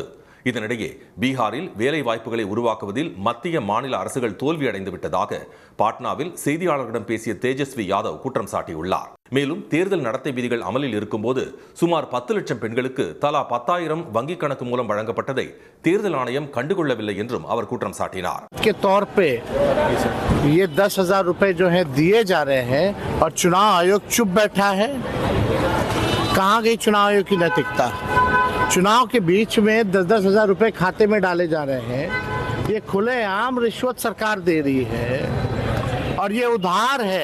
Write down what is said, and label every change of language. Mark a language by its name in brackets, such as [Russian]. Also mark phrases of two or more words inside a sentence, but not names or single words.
[Tamil] இதனிடையே பீகாரில் வேலை வாய்ப்புகளை உருவாக்குவதில் மத்திய, மாநில அரசுகள் தோல்வியடைந்து விட்டதாக பாட்னாவில் செய்தியாளர்களிடம் பேசிய தேஜஸ்வி யாதவ் குற்றம் சாட்டியுள்ளார். மேலும் தேர்தல் நடத்தை விதிகள் அமலில் இருக்கும்போது சுமார் 10 லட்சம் பெண்களுக்கு தலா 10,000 வங்கிக் கணக்கு மூலம் வழங்கப்பட்டதை தேர்தல் ஆணையம் கண்டுகொள்ளவில்லை என்றும் அவர் குற்றம் சாட்டினார். [Hindi] ये 10,000 रुपए जो है दिए जा रहे हैं और चुनाव आयोग चुप बैठा है. कहाँ गई चुनाव आयोग की नैतिकता? चुनाव के बीच में 10,000 रुपए खाते में डाले जा रहे हैं. ये खुलेआम रिश्वत सरकार दे रही है और ये उधार है.